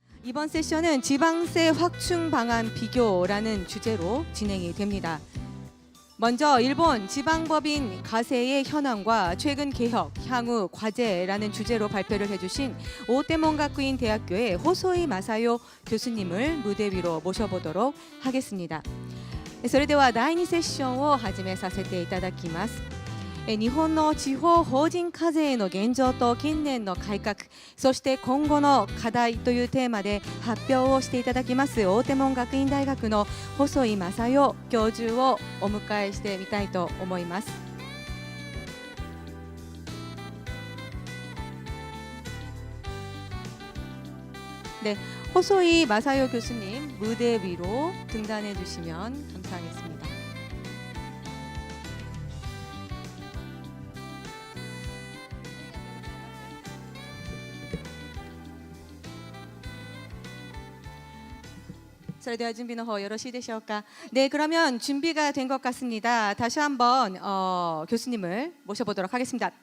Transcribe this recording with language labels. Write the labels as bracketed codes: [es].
[ko] 이번 세션은 지방세 확충 방안 비교라는 주제로 진행이 됩니다. 먼저 일본 지방법인 가세의 현황과 최근 개혁, 향후 과제라는 주제로 발표를 해주신 오테몬가쿠인 대학교의 호소이 마사요 교수님을 무대 위로 모셔보도록 하겠습니다. [ja] それでは第2セッションを始めさせていただきます。日本の地方法人課税の現状と近年の改革、そして今後の課題というテーマで発表をしていただきます大手門学院大学の細井正代教授をお迎えしてみたいと思います。 [ko] 네, 호소이 마사요 교수님 무대 위로 등단해 주시면 감사하겠습니다. 자, 대화 준비 [ja] の方 よろしいでしょうか? [ko] 네, 그러면 준비가 된 것 같습니다. 다시 한번 교수님을 모셔보도록 하겠습니다.